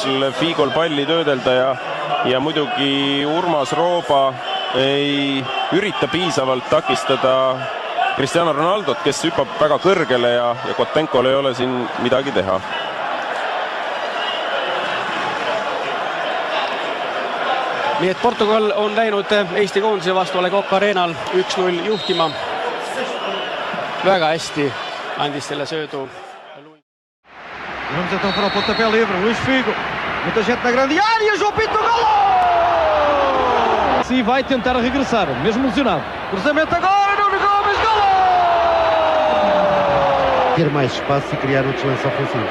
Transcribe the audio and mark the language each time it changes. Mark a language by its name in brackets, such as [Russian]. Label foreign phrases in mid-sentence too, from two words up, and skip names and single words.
[Estonian] Figol palli töödelda ja muidugi Urmas Rooba ei ürita piisavalt takistada Cristiano Ronaldot, kes hüppab väga kõrgele ja Kotenkol ei ole siin midagi teha. Nii et Portugal on läinud Eesti koondise vastu Le Coq Arenal 1-0 juhtima. Väga hästi andis selle söödu. [Portuguese] Vamos então para o pontapé livre, Luís Figo. Muita gente na grande área, João Pinto, gol! Sim, vai tentar regressar, mesmo lesionado. Cruzamento agora, Nuno Gomes, gol! Ter mais espaço e criar outros lances ofensivos.